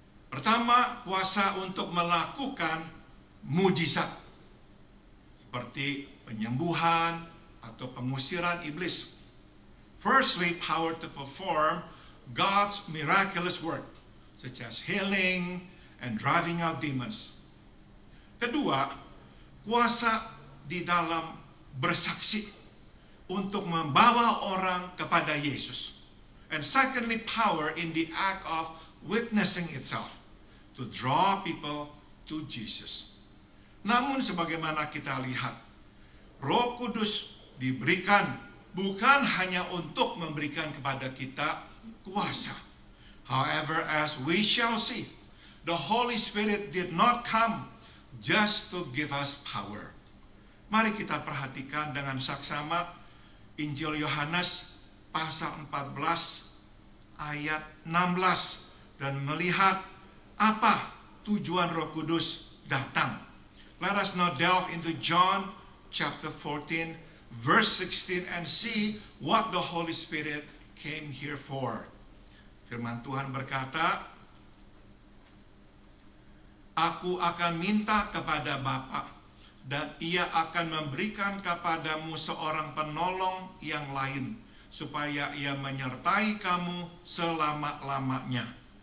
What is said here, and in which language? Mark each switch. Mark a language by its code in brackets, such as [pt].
[id] Pertama, kuasa untuk melakukan mujizat seperti penyembuhan atau pengusiran iblis. [en] Firstly, power to perform God's miraculous work, such as healing and driving out demons. [id] Kedua, kuasa di dalam bersaksi untuk membawa orang kepada Yesus. [en] And secondly, power in the act of witnessing itself, to draw people to Jesus. [id] Namun sebagaimana kita lihat, Roh Kudus diberikan bukan hanya untuk memberikan kepada kita kuasa. [en] However, as we shall see, the Holy Spirit did not come just to give us power. [id] Mari kita perhatikan dengan saksama Injil Yohanes pasal 14 ayat 16 dan melihat apa tujuan Roh Kudus datang. [en] Let us now delve into John chapter 14 verse 16 and see what the Holy Spirit came here for. [id] Firman Tuhan berkata, Aku akan minta kepada Bapa, dan ia akan memberikan kepadamu seorang penolong yang lain, supaya ia menyertai kamu selama-lamanya.